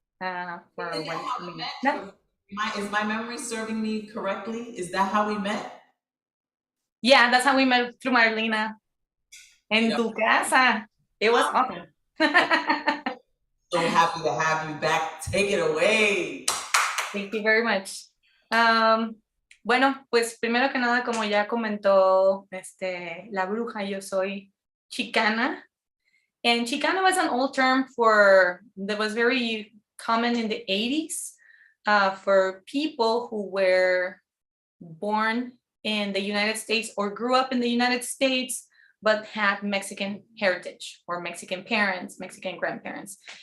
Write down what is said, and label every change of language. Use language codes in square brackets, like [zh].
[en] Is my memory serving me correctly? Is that how we met? Yeah, that's how we met, through Marlena. [es] En tu casa. [en] It was awesome. So happy to have you back. Take it away. Thank you very much. [es] Bueno, pues primero que nada, como ya comentó la bruja, yo soy Chicana. [en] And Chicana was an old term that was very common in the 80s for people who were born in the United States or grew up in the United States, but had Mexican heritage or Mexican parents, Mexican grandparents.